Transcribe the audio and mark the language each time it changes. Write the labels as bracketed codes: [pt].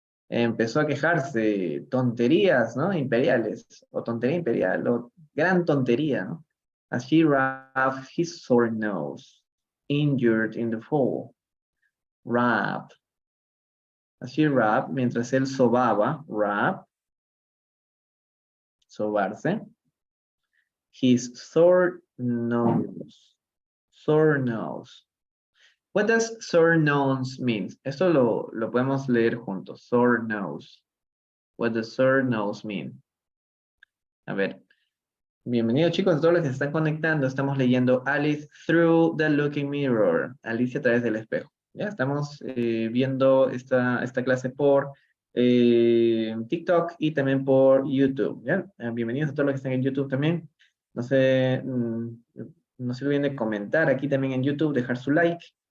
[es] Empezó a quejarse, tonterías, ¿no? Imperiales, o tontería imperial, o gran tontería, ¿no? [en] As he rubbed his sore nose, injured in the fall. Rub. As he rubbed, [es] mientras él sobaba, rub, sobarse. [en] His sore nose. Sore nose. What does sore nose mean? [es] Esto lo podemos leer juntos. [en] Sore nose. What does sore nose mean? [es] A ver. Bienvenidos chicos a todos los que se están conectando. Estamos leyendo Alice Through the Looking Mirror. Alicia a través del espejo. Ya estamos viendo esta clase por TikTok y también por YouTube. ¿Ya? Bienvenidos a todos los que están en YouTube también. No se olviden de comentar aquí también en YouTube, dejar su like.